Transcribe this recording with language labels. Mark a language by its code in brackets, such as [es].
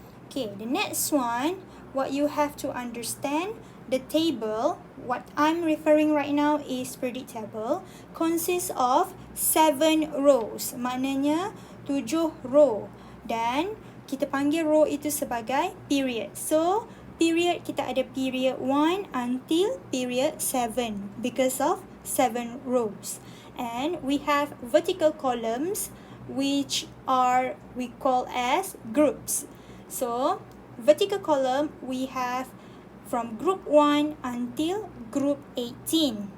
[en] Okay, the next one, what you have to understand, the table, what I'm referring right now is periodic table, consists of 7 rows. [ms] Maknanya 7 row. Dan kita panggil row itu sebagai period. [en] So, period [ms] kita ada [en] period 1 until period 7 because of 7 rows. And we have vertical columns which are we call as groups. So, vertical column we have from group 1 until group 18.